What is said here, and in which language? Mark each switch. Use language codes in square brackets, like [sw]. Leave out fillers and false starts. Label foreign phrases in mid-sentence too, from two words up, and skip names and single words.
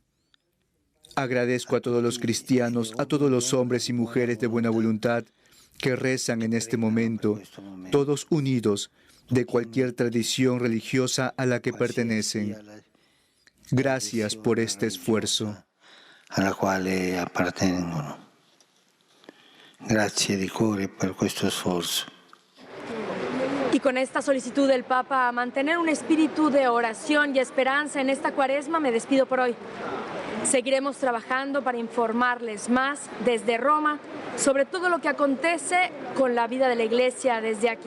[es] Agradezco a todos los cristianos, a todos los hombres y mujeres de buena voluntad que rezan en este momento, todos unidos de cualquier tradición religiosa a la que pertenecen. Gracias por este esfuerzo. [it] A la quale appartengono. Grazie di cuore per questo sforzo. [es] Y con esta solicitud del Papa a mantener un espíritu de oración y esperanza en esta Cuaresma, me despido por hoy. Seguiremos trabajando para informarles más desde Roma sobre todo lo que acontece con la vida de la Iglesia desde aquí.